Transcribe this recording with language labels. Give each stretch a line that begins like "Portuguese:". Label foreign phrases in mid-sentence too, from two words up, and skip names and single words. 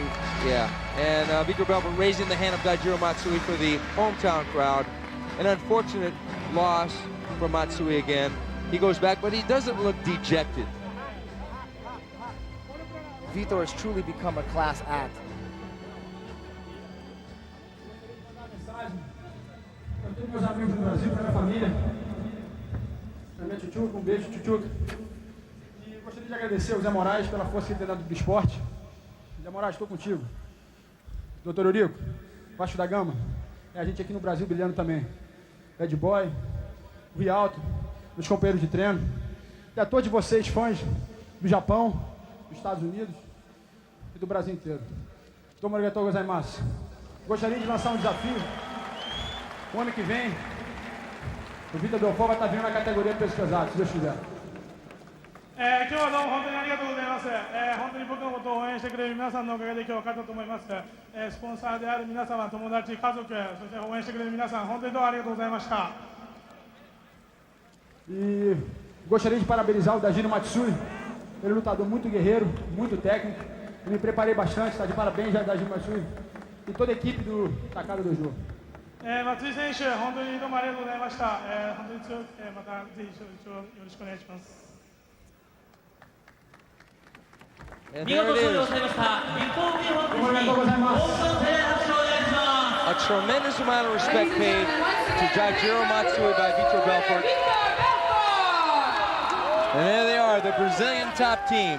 English: Yeah, and Vitor Belfort raising the hand of Daijiro Matsui for the hometown crowd. An unfortunate loss for Matsui again. He goes back, but he doesn't look dejected. Vitor has truly become a class act.
Portuguese: Meus amigos do Brasil, para minha família, para minha tchutchuca, beijo, tchutchuca. E gostaria de agradecer ao Zé Moraes pela força que ele tem dado do esporte. Zé Moraes, estou contigo. Doutor Eurico, Baixo da Gama, é a gente aqui no Brasil brilhando também. Bad Boy, Rio Alto, meus companheiros de treino, e a todos vocês, fãs do Japão, dos Estados Unidos e do Brasil inteiro.
Japanese: どうもありがとうございます.
Portuguese: Gostaria de lançar um desafio. O ano que vem, o Vitor Belfort vai estar vindo na categoria peso pesado, se Deus quiser.
Japanese: 今日はどうも本当にありがとうございます。本当に僕のことを応援してくれる皆さんのおかげで今日勝ったと思います。スポンサーである皆様、友達、家族、そして応援してくれる皆さん、本当にどうもありがとうございました。
Portuguese: E gostaria de parabenizar o Daijiro Matsui, ele é um lutador muito guerreiro, muito técnico. Eu me preparei bastante, está de parabéns já Daijiro Matsui e toda a equipe do Takada Dojo.
Japanese: 松井選手、本当にどうもありがとうございました。本当に強く、またぜひ一応よろしくお願いします。
English: And there it is. A tremendous amount of respect paid to Daijiro Matsui by Vitor Belfort. And there they are, the Brazilian top team.